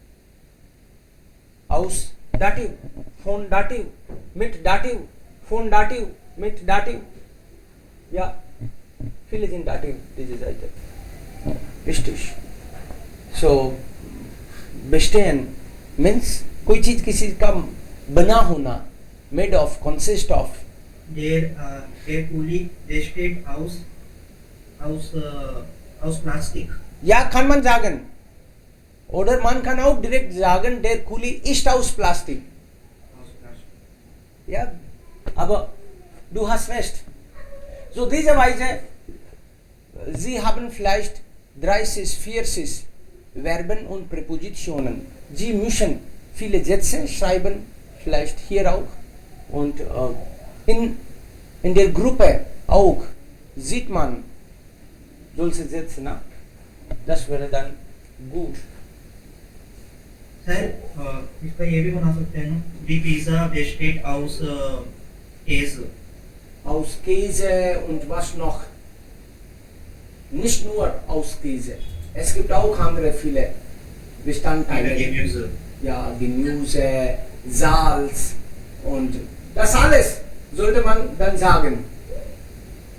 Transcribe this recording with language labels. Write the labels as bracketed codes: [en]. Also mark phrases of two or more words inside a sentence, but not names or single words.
[de] Aus Dativ, von Dativ, mit Dativ, von Dativ, mit Dativ. Ja. Viele sind Dativ, diese Seite. Richtig. So, bestehen [hi] means कोई चीज किसी का बना होना. [en] Made of, consist of. [de] Der Kuli besteht aus Plastik. Ja, kann man sagen. Oder man kann auch direkt sagen, der Kuli ist aus Plastik. Aus Plastik. Ja, aber du hast recht. So diese Weise, Sie haben vielleicht 3 Sis, 4 Sis, Verben und Präpositionen. Sie müssen viele Sätze schreiben, vielleicht hier auch. Und in der Gruppe auch sieht man solche Sätze. Na? Das wäre dann gut. [hi] सर इसका ये भी बना सकते हैं ना [de] die Pizza besteht aus Käse. Aus Käse und was noch? Nicht nur aus Käse. Es gibt auch andere viele Bestandteile. Gemüse. Ja, Gemüse, Salz und das alles sollte man dann sagen.